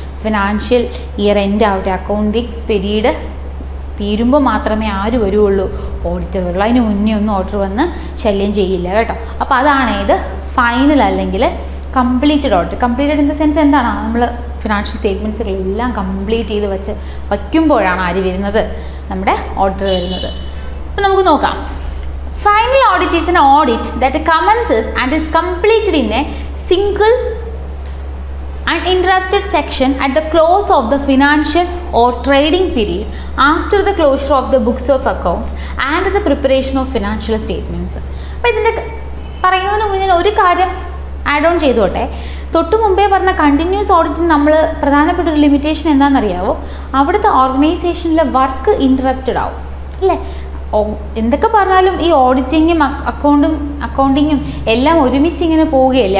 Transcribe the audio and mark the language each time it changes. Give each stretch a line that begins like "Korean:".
Malayalam: Financial year end ആവട്ടെ, accounting period തീരുമ്പോൾ മാത്രമേ ആര് വരുള്ളൂ, ഓഡിറ്റർ വരുള്ളൂ. അതിന് മുന്നേ ഒന്നും ഓർഡർ വന്ന് ശല്യം ചെയ്യില്ല കേട്ടോ. അപ്പോൾ അതാണ് ഇത് ഫൈനൽ അല്ലെങ്കിൽ completed audit. Completed in the sense എന്താണ്, നമ്മൾ ഫിനാൻഷ്യൽ സ്റ്റേറ്റ്മെൻറ്റ്സുകളെല്ലാം കംപ്ലീറ്റ് ചെയ്ത് വയ്ക്കുമ്പോഴാണ് ആര് വരുന്നത്, നമ്മുടെ ഓഡിറ്റർ വരുന്നത്. അപ്പോൾ നമുക്ക് നോക്കാം.
English: Final audit is an audit that commences and is completed in a single uninterrupted section at the close of the financial or trading period after the closure of the books of accounts and the preparation of financial statements.
Malayalam: അപ്പോൾ ഇതിൻ്റെ പറയുന്നതിന് മുന്നേ ഒരു കാര്യം add on ചെയ്തോട്ടെ. തൊട്ട് മുമ്പേ പറഞ്ഞ കണ്ടിന്യൂസ് ഓഡിറ്റിന് നമ്മൾ പ്രധാനപ്പെട്ട ഒരു ലിമിറ്റേഷൻ എന്താണെന്നറിയാവോ, അവിടുത്തെ ഓർഗനൈസേഷനിലെ വർക്ക് ഇൻറ്ററപ്റ്റഡ് ആവും അല്ലേ. എന്തൊക്കെ പറഞ്ഞാലും ഈ ഓഡിറ്റിങ്ങും അക്കൗണ്ടിങ്ങും എല്ലാം ഒരുമിച്ച് ഇങ്ങനെ പോവുകയല്ലേ.